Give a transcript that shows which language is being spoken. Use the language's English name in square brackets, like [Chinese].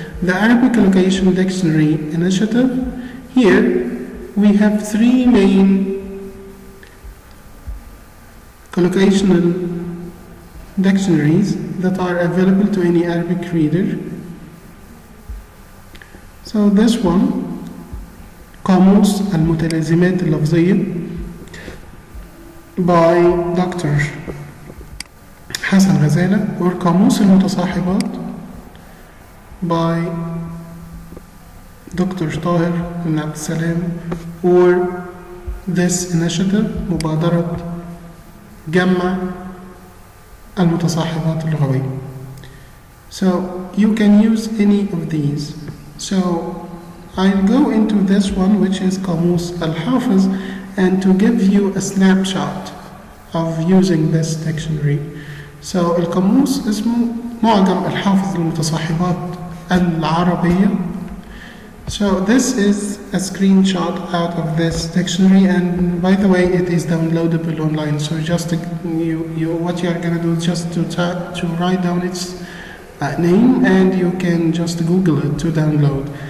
[English] The Arabic Collocation Dictionary Initiative. Here we have three main collocational dictionaries that are available to any Arabic reader. So this one, [Arabic] قاموس المتلازمات اللفظية [English] by Dr. [Arabic] حسن غزالة, or قاموس المتصاحبات [English] by Dr. [Arabic] طاهر بن عبد السلام, [English] or this initiative [Arabic] مبادرة جمع المتصاحبات اللغوية. [English] So you can use any of these. So I'll go into this one, which is قاموس الحافظ, and to give you a snapshot of using this dictionary. [Arabic] So القاموس اسمه معجم الحافظ للمتصاحبات العربية. [English] So this is a screenshot out of this dictionary, and by the way, it is downloadable online. So just what you are gonna do is just to write down its name, and you can just Google it to download.